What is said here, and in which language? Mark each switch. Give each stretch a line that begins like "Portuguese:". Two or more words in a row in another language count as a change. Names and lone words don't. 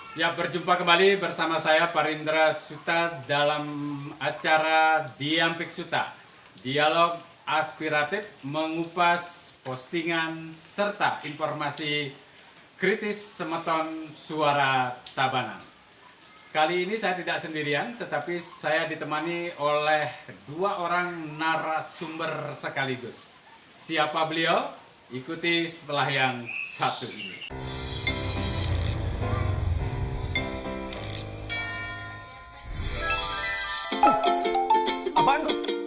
Indonesian: Ya, berjumpa kembali bersama saya Parindra Suta dalam acara Diampik Suta, dialog aspiratif mengupas postingan serta informasi kritis semeton suara Tabanan. Kali ini saya tidak sendirian, tetapi saya ditemani oleh dua orang narasumber sekaligus. Siapa beliau? Ikuti setelah yang satu ini. Apaan tuh?